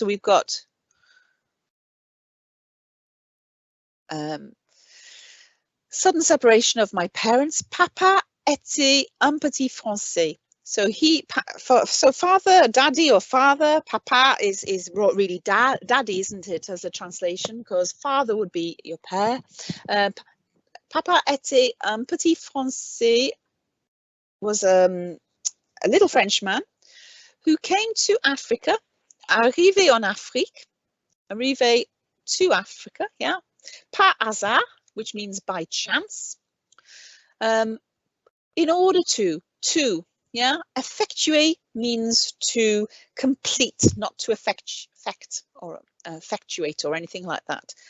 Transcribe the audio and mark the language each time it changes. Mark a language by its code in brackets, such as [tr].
[en] So we've got sudden separation of my parents. [fr] Papa était un petit français. [en] So father, daddy or father, papa is really daddy, isn't it, as a translation, because father would be your père. [fr] Papa était un petit français, [en] was a little Frenchman who came to Africa, [fr] arrivé en Afrique, [en] arrivé to Africa, yeah, [fr] par hasard, [en] which means by chance, in order to, yeah, effectuate means to complete, not to effect or effectuate or anything like that.